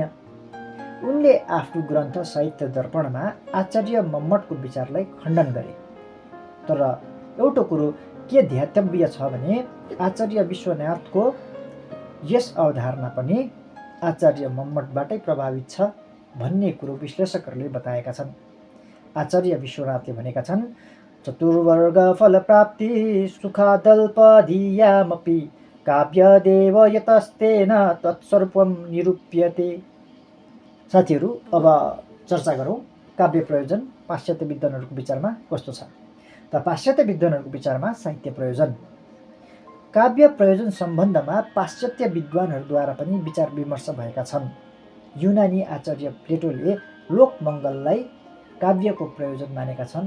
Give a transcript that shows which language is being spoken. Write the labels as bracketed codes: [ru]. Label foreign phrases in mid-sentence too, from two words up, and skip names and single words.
[ne] उनले आफ्नो ग्रन्थ साहित्य दर्पणमा आचार्य मम्मटको विचारलाई खण्डन गरे, तर एउटा कुरो के ध्यातव्य छ भने आचार्य विश्वनाथको यस अवधारणा पनि आचार्य मम्मटबाटै प्रभावित छ भन्ने कुरो विश्लेषकहरूले बताएका छन्। आचार्य विश्वनाथले भनेका छन्, [sa] चतुर्वर्ग फलप्राप्ति सुखादल्पधियामपि काव्यदेव यतस्तेन तत्स्वरूपं निरूप्यते। [ne] साथीहरू, अब चर्चा गरौँ काव्य प्रयोजन पाश्चात्य विद्वानहरूको विचारमा कस्तो छ। त पाश्चात्य विद्वानहरूको विचारमा साहित्य प्रयोजन काव्य प्रयोजन सम्बन्धमा पाश्चात्य विद्वानहरूद्वारा पनि विचार विमर्श भएका छन्। युनानी आचार्य प्लेटोले लोकमङ्गललाई काव्यको प्रयोजन मानेका छन्।